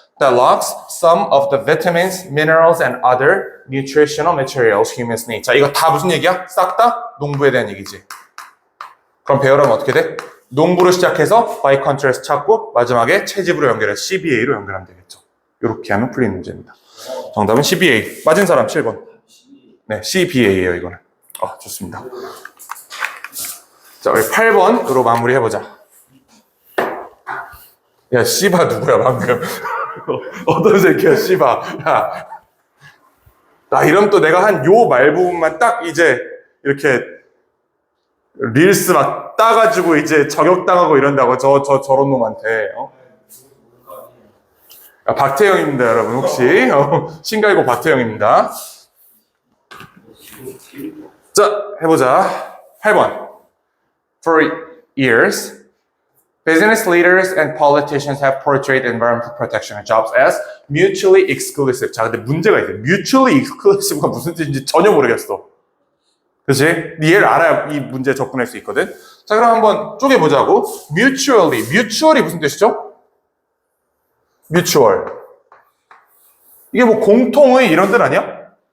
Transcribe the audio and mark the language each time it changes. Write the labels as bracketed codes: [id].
[en] That lacks some of the vitamins, minerals, and other nutritional materials humans need. [ko] 자, 이거 다 무슨 얘기야? 싹 다 농부에 대한 얘기지. 그럼 배열하면 어떻게 돼? 농부로 시작해서 by contrast 찾고 마지막에 채집으로 연결해 CBA로 연결하면 되겠죠. 이렇게 하면 풀리는 문제입니다. 정답은 CBA. 맞은 사람 7번. 네, CBA예요, 이거는. 좋습니다. 자, 우리 8번으로 마무리해보자. 야, 씨바 누구야, 방금. 어떤 새끼야, 씨바. 야. 나 이러면 또 내가 한 요 말 부분만 딱 이제 이렇게 릴스 막 따가지고 이제 저격당하고 이런다고 저런 놈한테. 박태영입니다, 여러분. 혹시 신갈고 박태영입니다. 자, 해보자. 8번. [en] For years, business leaders and politicians have portrayed environmental protection jobs as mutually exclusive. [ko] 자, 근데 문제가 있어요. mutually exclusive 가 무슨 뜻인지 전혀 모르겠어. 그치? 얘를 알아야 이 문제에 접근할 수 있거든. 자, 그럼 한번 쪼개보자고. mutually 무슨 뜻이죠? [en] mutual. [ko] 이게 뭐 공통의 이런 뜻 아니야?